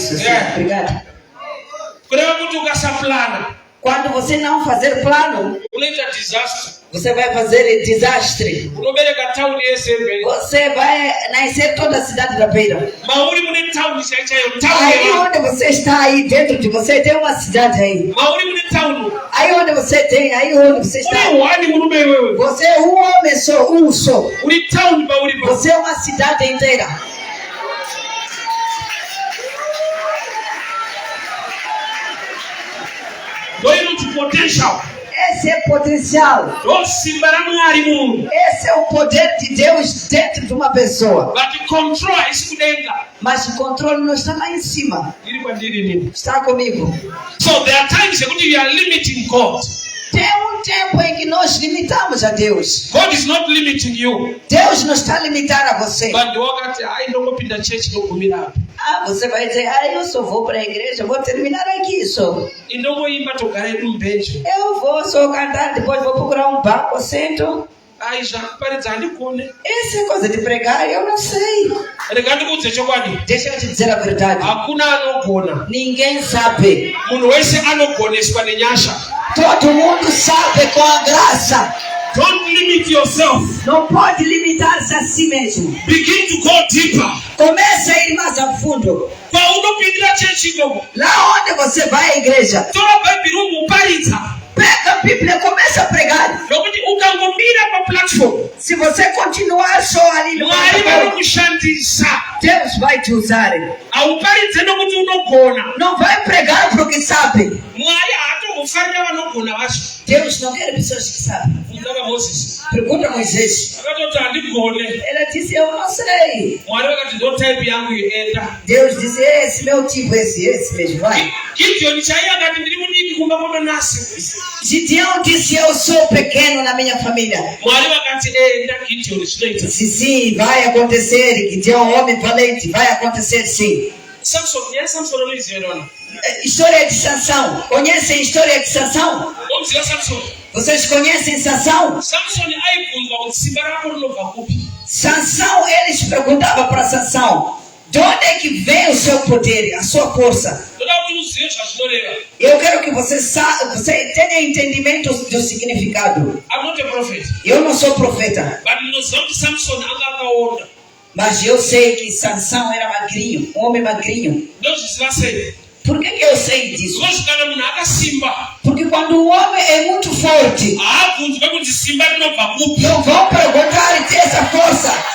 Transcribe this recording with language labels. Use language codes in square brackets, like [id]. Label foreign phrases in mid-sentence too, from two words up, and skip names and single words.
[pt] Sim. É. Obrigado. [sn] Kureva kuti ukasaplana [pt] Quando você não fazer plano, [sn] unoita disaster. [pt] você vai fazer desastre. [sn] Unobereka town yese mberi. [pt] Você vai nascer toda a cidade da beira. [sn] Mauri mune town chaichayo. Town [pt] Aí [sn] yevanhu. [pt] onde você está aí, dentro de você, tem uma cidade aí. [sn] Mauri mune town. [pt] Aí onde você tem, aí onde você está. [sn] Uri wani murume wewe. [pt] Você é um homem só, um só. [sn] Uri town mauri pa. [pt] Você é uma cidade inteira. [sn] Ndoinoti potential. [pt] Esse é potencial. [sn] Ndosimba ra Mwari munhu. [pt] Esse é o poder de Deus dentro de uma pessoa. [sn] But control haisi kudenga. [pt] Mas o controle não está lá em cima. [sn] Iri kwandiri nini. [pt] Está comigo. [en] So there are times ekuti we are limiting God. [pt] Tem um tempo em que nós limitamos a Deus. [en] God is not limiting you. [pt] Deus não está limitando a você. [sn] But wakati ai ndongopinda church ndogumira apa. [pt] Você vai dizer, eu só vou para a igreja, vou terminar aqui só. [sn] Indongoimba togara edu mbenje. [pt] Eu vou só cantar, depois vou procurar um banco, sento. [sn] Ai zvakuparidza handikone. [pt] Essa é coisa de pregar, eu não sei. [sn] Rega ndikuudze chokwadi. [pt] Deixa eu te dizer a verdade. [sn] Hakuna anogona. [pt] Ninguém sabe. [sn] Munhu wese anogoneswa nenyasha. [pt] Todo mundo sabe com a graça. [en] Don't limit yourself. [pt] Não pode limitar-se a si mesmo. [en] Begin to go deeper. [pt] Comece a ir mais a fundo. [sn] Paunopindira chechi ikoko. [pt] Lá onde você vai à igreja, [sn] Tora bhaibheri umuparidza. [pt] pega a Bíblia e começa a pregar. [sn] Nokuti ukangomira paplatform, [pt] Se você continuar só ali no [sn] Mwari [pt] platform, [sn] vanokushandisa. [pt] Deus vai te usar. [sn] Hauparidze nokuti unogona. [pt] Não vai pregar porque sabe. [sn] Mwari haatokufarira vanogona vacho. [pt] Deus não quer pessoas que sabem. [sn] Mudava Moses. [pt] Pergunta a Moisés. [sn] Akatoti handigone. [pt] Ela disse, eu não sei. [sn] Mwari vakati ndo type yangu yoenda. [pt] Deus disse, esse meu tipo, esse mesmo, vai. [sn] Gideoni chaiye akati ndiri mudiki kumba kwamanase. [pt] Gideão disse, eu sou pequeno na minha família. [sn] Mwari vakati enda Gideoni zvinoita. [pt] Disse, sim, vai acontecer. Gideão, homem valente, vai acontecer sim. [sn] Samson, yes, Samson anoiziva nona. [pt] História de Sansão. Conhecem a história de Sansão? [sn] Omuziva Samson. [pt] Vocês conhecem Sansão? [sn] Samson aibvunzwa kuti simba rako rinobva kupi. [pt] Sansão, eles perguntavam para Sansão, de De onde é que vem o seu poder, a sua força? Eu quero que você tenha entendimento do significado. [en] I'm not a prophet. [pt] Eu não sou profeta, [sn] But Samson akaonda. [pt] mas eu sei que Sansão era magrinho, um homem magrinho. Por que eu sei disso? Porque quando o homem é muito forte, não vão perguntar e ter essa força.